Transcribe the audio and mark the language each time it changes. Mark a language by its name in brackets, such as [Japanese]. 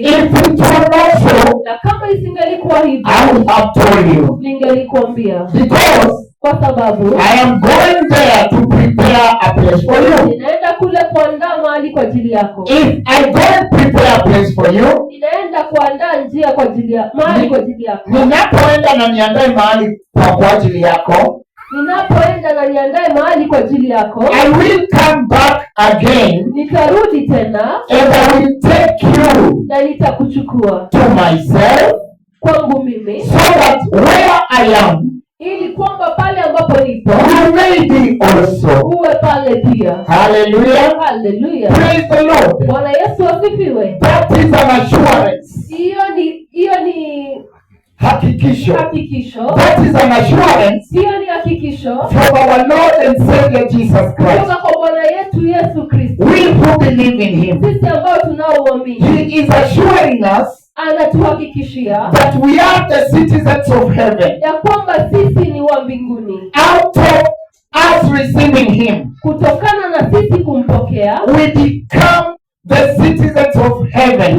[English] If it were not so, [Swahili] na kama isingelikuwa hivyo, [English] I would have told you. [Swahili] ningelikuambia, [English] Because [Swahili] kwa sababu [English] I am going there to prepare a place for you. [Swahili] ninaenda kule kuandaa mahali kwa ajili yako. [English] If I go and prepare a place for you, [Swahili] Ninaenda kuandaa njia kwa ajili ya mahali kwa ajili yako. ninapoenda na niandae mahali kwa ajili yako, Ninapoenda na niandae mahali kwa ajili yako, [English] I will come back again [Swahili] nitarudi tena [English] and I will take you [Swahili] na nitakuchukua [English] to myself, [Swahili] kwangu mimi, [English] so that where I am, [Swahili] ili kwamba pale ambapo nipo [English] you may be also. [Swahili] uwe pale pia. Hallelujah. Hallelujah. [English] Praise the Lord. [Swahili] Bwana Yesu asifiwe. [English] That is an assurance. [Swahili] Hiyo ni Hakikisho. hakikisho. [English] That is an assurance [Swahili] Hiyo ni hakikisho [English] from our Lord and Savior Jesus Christ. [Swahili] kutoka kwa Bwana yetu Yesu Kristo. [English] We who believe in Him. [Swahili] Sisi ambao tunaoamini, [English] He is assuring us [Swahili] anatuhakikishia [English] that we are the citizens of heaven. [Swahili] ya kwamba sisi ni wa mbinguni. [English] Out of us receiving Him, [Swahili] Kutokana na sisi kumpokea, [English] we become the citizens of heaven.